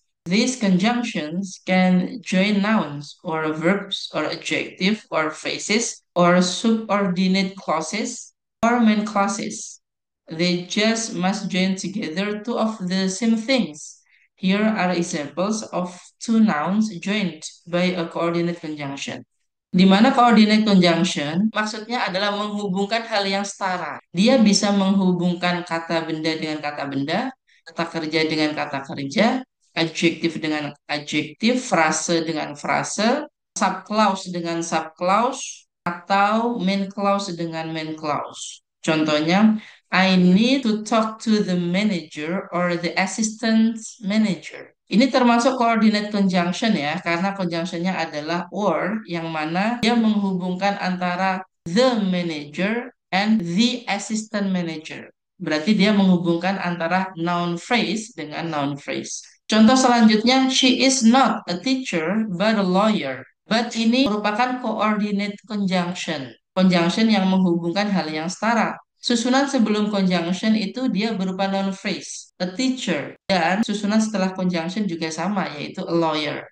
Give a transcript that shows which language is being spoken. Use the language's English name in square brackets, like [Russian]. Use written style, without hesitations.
[English] These conjunctions can join nouns or verbs or adjective or phrases or subordinate clauses or main clauses. They just must join together two of the same things. Here are examples of two nouns joined by a coordinate conjunction. [Indonesian] Di mana coordinate conjunction maksudnya adalah menghubungkan hal yang setara. Dia bisa menghubungkan kata benda dengan kata benda, kata kerja dengan kata kerja, adjektif dengan adjektif, frase dengan frase, subclause dengan subclause, atau main clause dengan main clause. Contohnya, [English] I need to talk to the manager or the assistant manager. [Indonesian] Ini termasuk coordinate conjunction ya, karena conjunctionnya adalah or, yang mana dia menghubungkan antara [English] the manager and the assistant manager. [Indonesian] Berarti dia menghubungkan antara noun phrase dengan noun phrase. Contoh selanjutnya, [English] she is not a teacher but a lawyer. [Indonesian] But ini merupakan coordinate conjunction. Conjunction yang menghubungkan hal yang setara. Susunan sebelum conjunction itu dia berupa noun phrase, [English] a teacher. [Indonesian] Dan susunan setelah conjunction juga sama, yaitu [English] a lawyer.